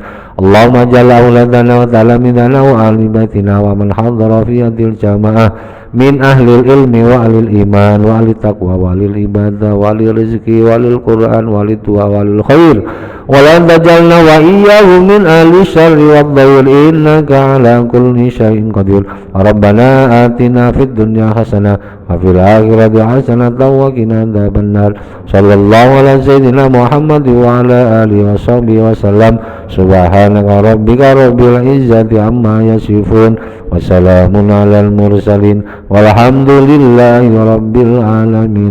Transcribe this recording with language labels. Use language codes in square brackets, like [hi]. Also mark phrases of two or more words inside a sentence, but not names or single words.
[ar] اللهم اجعل أولادنا وتلاميذنا وأهل بيتنا ومن حضر في هذه الجماعة من أهل العلم وأهل الإيمان وأهل التقوى وأهل العبادة وأهل الرزق وأهل القرآن وأهل الدعاء وأهل الخير ولا تجعلنا وإياهم من أهل الشر والضير إنك على كل شيء قدير. ربنا آتنا في الدنيا حسنة وفي الآخرة حسنة وقنا عذاب النار. صلى الله على سيدنا محمد وعلى آله وصحبه وسلم. سبحانك ربك رب العزة عما يصفون وسلام على المرسلين والحمد لله رب العالمين.